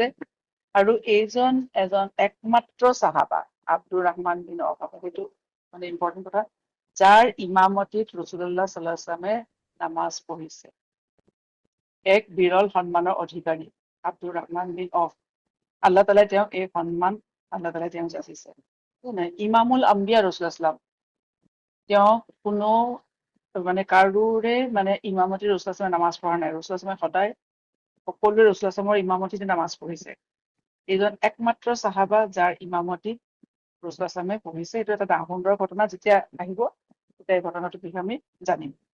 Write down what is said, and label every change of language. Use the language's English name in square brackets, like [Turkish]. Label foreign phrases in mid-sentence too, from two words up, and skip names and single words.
[Assamese] আৰু এজন একমাত্ৰ চাহাবা আব্দুৰ ৰহমান বিন আউফ, সেইটো মানে ইম্পৰ্টেণ্ট কথা, যাৰ ইমামতিত [Arabic] رسول الله صلى الله عليه وسلم [Assamese] নামাজ পঢ়িছে। এক বিৰল সন্মানৰ অধিকাৰী আব্দুৰ ৰহমান বিন আউফ। [Arabic] الله تعالى [Assamese] তেওঁক এই সন্মান তেওঁক যাচিছে। [Arabic] إمام الأنبياء رسول الله صلى الله عليه وسلم, [Assamese] তেওঁ কোনো মানে কাৰোৰে মানে ইমামতি [Arabic] رسول الله صلى الله عليه وسلم [Assamese] নামাজ পঢ়া নাই। [Arabic] رسول الله صلى الله عليه وسلم [Assamese] সদায় সকলোৱে [Arabic] رسول الله صلى الله عليه وسلم [Assamese] ইমামতিতে নামাজ পঢ়িছে। এইজন একমাত্ৰ চাহাবা যাৰ ইমামতিত [Arabic] رسول الله صلى الله عليه وسلم [Assamese] পঢ়িছে। এইটো এটা সুন্দৰ ঘটনা, যেতিয়া আহিব তেতিয়া এই ঘটনাটোৰ বিষয়ে আমি জানিম।